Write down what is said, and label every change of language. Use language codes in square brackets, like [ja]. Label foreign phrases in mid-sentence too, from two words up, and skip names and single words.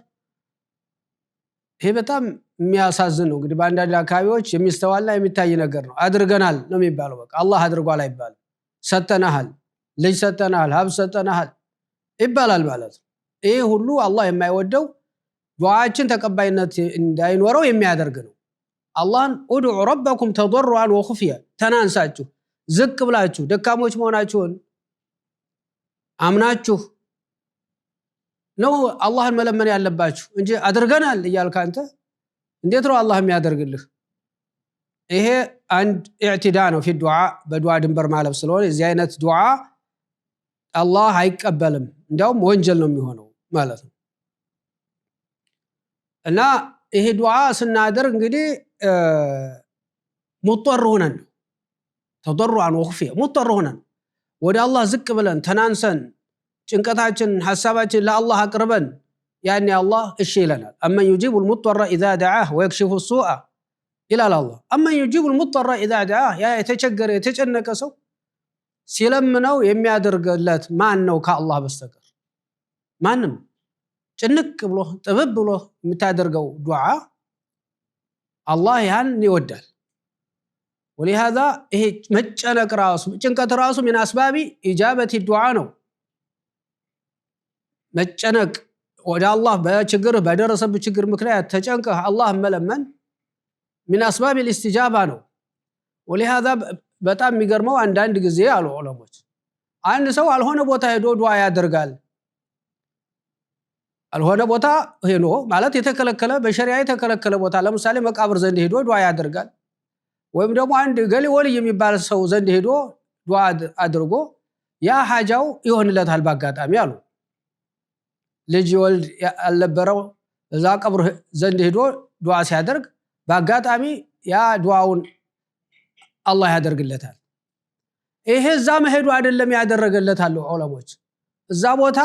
[am] ይሄ በጣም የሚያሳዝን ነው እንግዲህ በአንዳንድ አካባቢዎች የሚስተዋልና የሚታይ ነገር ነው አድርገናል ነው የሚባለው በቃ አላህ አድርጓል አይባልም ሰጠናል ልጅ ሰጠናል ሀብት ሰጠናል ይባላል ማለት ይሄ ሁሉ አላህ የማይወደው ዱዓችን ተቀባይነት እንዳይኖረው የሚያደርግ ነው አላህን [ar] ادعوا ربكم تضرعا وخفيا [am] ተናንሳችሁ ዝቅ ብላችሁ ደካሞች መሆናችሁን አምናችሁ ነው አላህን መለመን ያለባችሁ እንጂ አድርገናል እያልክ አንተ እንዴት ነው አላህ የሚያደርግልህ ይሄ አንድ ኢዕቲዳ ነው [ar] في الدعاء [am] በዱዓ ድንበር ማለፍ ስለሆነ እዚህ አይነት ዱዓ አላህ አይቀበልም እንዲያውም ወንጀል ነው የሚሆነው ማለት ነው እና ይሄ ዱዓ ስናደርግ እንግዲህ ሙጠር ሆነን [ar] تضرعا وخفيا [am] ሙጠር ሆነን ወደ አላህ ዝቅ ብለን ተናንሰን ጭንቀታችን ሐሳባችን ለአላህ አቅርበን ያኔ አላህ እሺ ይለናል አመን [ar] يجيب المضطر اذا دعاه ويكشف السوء الى الله اما يجيب المضطر اذا دعاه [am] ያ የተቸገረ የተጨነቀ ሰው ሲለምነው የሚያደርግለት ማን ነው ከአላህ በስተቀር ማንም ጭንቅ ብሎ ጥብብ ብሎ የምታደርገው ዱዓ አላህ ያን ይወዳል ولهذا ይሄ መጨነቅ ራሱ ጭንቀት ራሱ [ar] من اسباب اجابه الدعاء [am] ነው መጨነቅ ወደ አላህ በችግር በደረሰብህ ችግር ምክንያት ተጨንቀህ አላህ መለመን [ar] من اسباب الاستجابه [am] ነው ولهذا በጣም የሚገርመው አንዳንድ ጊዜ አሉ ዑለሞች አንድ ሰው አልሆነ ቦታ ሄዶ ዱዓ ያደርጋል አልሆነ ቦታ ሄዶ ማለት የተከለከለ በሸሪዓ የተከለከለ ቦታ ለምሳሌ መቃብር ዘንድ ሄዶ ዱዓ ያደርጋል ወይም ደግሞ አንድ ገሊ ወልይ የሚባል ሰው ዘንድ ሄዶ ዱዓ አድርጎ ያ ሐጃው ይሆንለታል ባጋጣሚ አሉ ልጅ ወልድ አልነበረው እዛ ቀብር ዘንድ ሄዶ ዱዓ ሲያደርግ ባጋጣሚ ያ ዱዓውን አላህ ያደርግለታል ይሄ እዛ መሄዱ አይደለም ያደረገለታል ዑለሞች እዛ ቦታ